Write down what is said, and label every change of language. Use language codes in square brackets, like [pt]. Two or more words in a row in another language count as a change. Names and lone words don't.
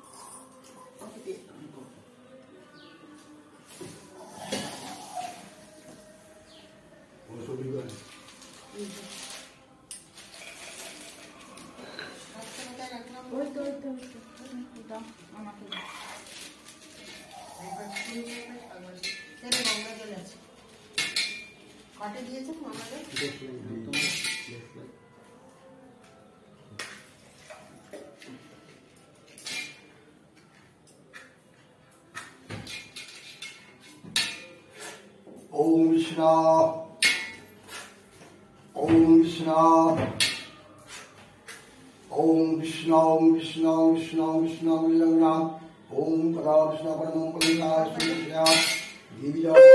[bn] ওই তো ওই তো ওই তো দাও আমাকে দাও। গঙ্গা জল আছে, কটে দিয়েছেন আমাদের। [sa] ओम विष्णु ओम विष्णु ओम विष्णु विष्णु विष्णु विष्णु विष्णु ओम परा विष्णु परमं पवित्रं श्रीया दिव्या